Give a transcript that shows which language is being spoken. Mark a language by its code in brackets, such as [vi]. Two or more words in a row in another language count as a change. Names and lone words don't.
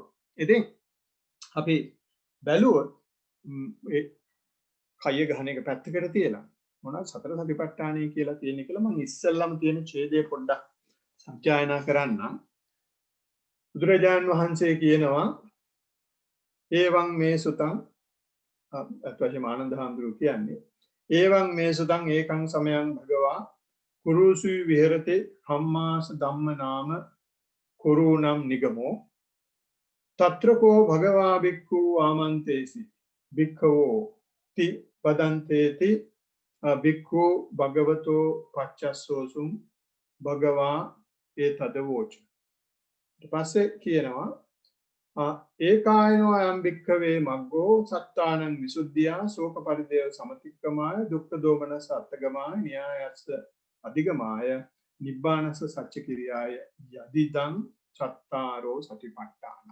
[si] ඉතින් අපි බැලුවොත් ඒ කය ගහන එක පැත්තකට තියලා මොනවද සතර සතිපට්ඨානය කියලා තියෙන කියලා මම ඉස්සෙල්ලම තියෙන ඡේදය පොඩ්ඩක් සත්‍යයනා කරන්නම්. බුදුරජාන් වහන්සේ කියනවා [pi] ඒවං මේ සුතං [si] අත්වශයෙන් ආනන්ද හාමුදුරුවෝ කියන්නේ [pi] ඒවං මේ සුතං ඒකං සමයං භගවා කුරුසු විහෙරතේ කම්මාස ධම්ම නාම කුරුණම් නිගමෝ తත්‍රකෝ භගවා බික්ඛු ආමන්තේසි බික්ඛවෝ ති වදන්තේති බික්ඛු භගවතෝ පච්චස්සෝසුම් භගවා ඒ තදවෝච. [si] ඊට පස්සේ කියනවා [pi] ඒකායනෝ අයම් භික්ඛවේ මග්ගෝ සත්තානං විසුද්ධියා ශෝක පරිදේව සමතික්කමාය දුක්ඛ දෝමනස අත්තගමාය න්‍යායස්ස අධිගමාය නිබ්බානස සච්ච කිරියාය යදිදං චත්තාරෝ සතිපට්ඨාන.